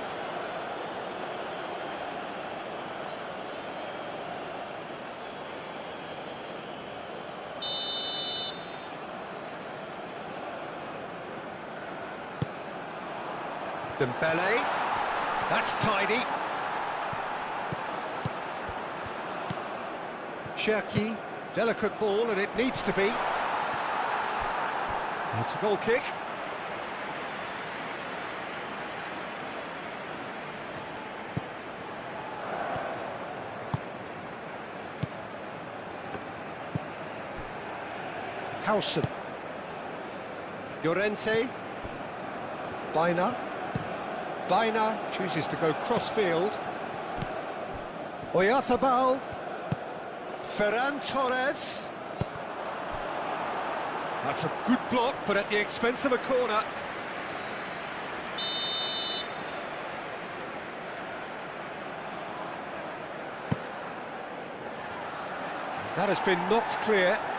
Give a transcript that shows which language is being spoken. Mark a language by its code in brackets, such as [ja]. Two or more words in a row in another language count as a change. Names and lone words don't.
[en] Dembele, that's tidy. Cherki, delicate ball, and it needs to be. It's a goal kick. Howson. Llorente. Baina chooses to go cross-field. Oyarzabal. Ferran Torres. That's a good block, but at the expense of a corner. That has been knocked clear.